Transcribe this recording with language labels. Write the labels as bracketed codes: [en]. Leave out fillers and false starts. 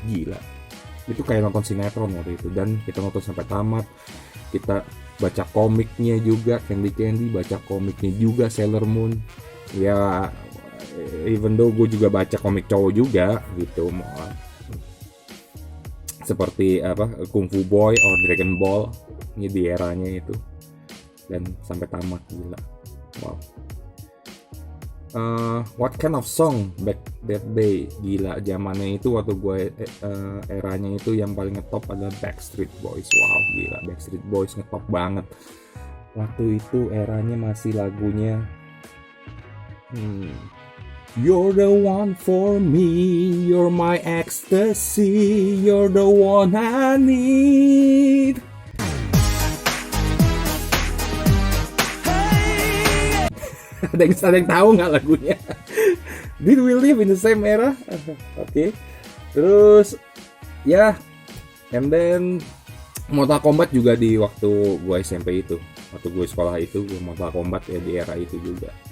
[id] Gila, itu kayak nonton sinetron waktu itu. Dan kita nonton sampai tamat, kita baca komiknya juga Candy, baca komiknya juga Sailor Moon. Ya [en] even though [id] gue juga baca komik cowok juga gitu, seperti apa Kung Fu Boy or Dragon Ball, ini di eranya itu, dan sampai tamat. Gila, wow. [en] What kind of song back that day? [id] Gila, zamannya itu waktu gue eranya itu yang paling ngetop adalah Backstreet Boys. Wow, gila, Backstreet Boys ngetop banget waktu itu. Eranya masih lagunya [en] You're the one for me, you're my ecstasy, you're the one I need. [id] Ada yang tahu nggak lagunya? [en] Did we live in the same era? Oke. [id] Terus ya, [en] and then [id] Mortal Kombat juga di waktu gue SMP itu, waktu gue sekolah itu, gue Mortal Kombat ya di era itu juga.